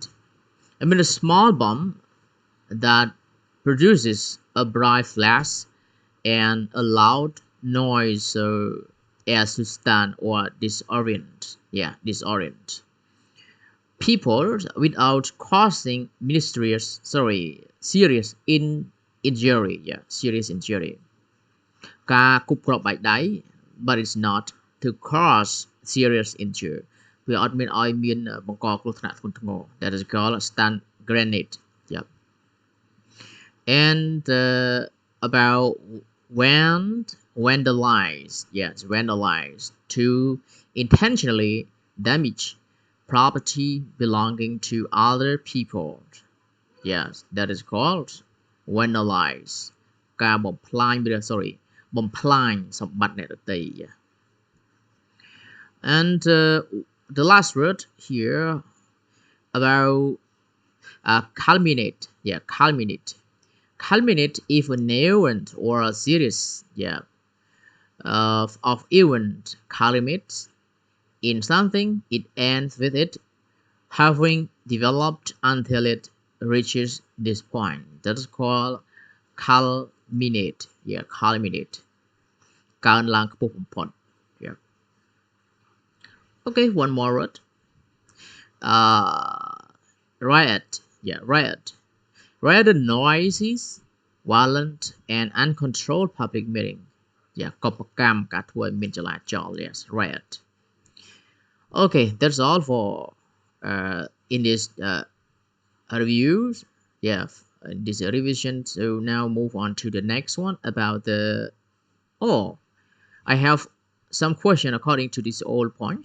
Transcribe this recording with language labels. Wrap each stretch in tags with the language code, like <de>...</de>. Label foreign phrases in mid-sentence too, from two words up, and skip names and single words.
<en>I mean a small bomb that produces a bright flash and a loud noise so as to stun or disorient. Yeah, disorient people without causing serious injury. Yeah, serious injury.</en> <km>ការគប់គ្រាប់បែកដៃ</km> <en>but it's not to cause serious injury</en> <km>វាអត់មានឲ្យមានបង្កគ្រោះថ្នាក់ធ្ងន់ធ្ងរ</km> <en>that is called stun grenade. Yep. And about vandalize. Yes, vandalize to intentionally damage property belonging to other people. Yes, that is called vandalize</en> <km>ការបំផ្លាញ</km> <en>sorry</en> <km>បំផ្លាញសម្បត្តិអ្នកដទៃ</km> <en>and the last word here about culminate. Yeah, culminate if an event or a series, yeah, of event culminates in something, it ends with it having developed until it reaches this point. That is called culminate. Yeah, culminate</en> <km>កើនឡើងខ្ពស់បំផុត.</km> <en>Yeah. Okay, one more word. Riot. Yeah, riot. Riot the noises, violent and uncontrolled public meeting. Yeah,</en> <km>កុបកម្មការធ្វើឲ្យមានចលាចល.</km> <en>Yes, riot. Okay, that's all for in this reviews. Yeah, this revision. So now move on to the next one about the. Oh, I have some question according to this old point.</en>